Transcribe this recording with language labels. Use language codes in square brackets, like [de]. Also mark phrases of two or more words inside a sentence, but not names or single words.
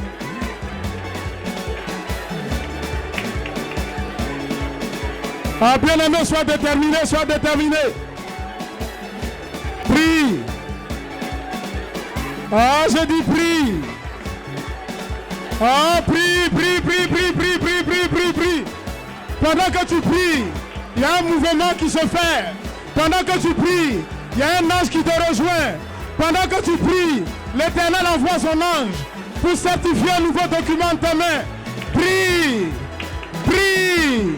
[fr] Ah, bien-aimé, sois déterminé, sois déterminé. Prie. Ah, je dis prie. Ah, prie, prie, prie, prie, prie, prie, prie, prie, prie. Pendant que tu pries, il y a un mouvement qui se fait. Pendant que tu pries, il y a un ange qui te rejoint. Pendant que tu pries, l'Éternel envoie son ange pour certifier un nouveau document en ta main. Prie. Prie.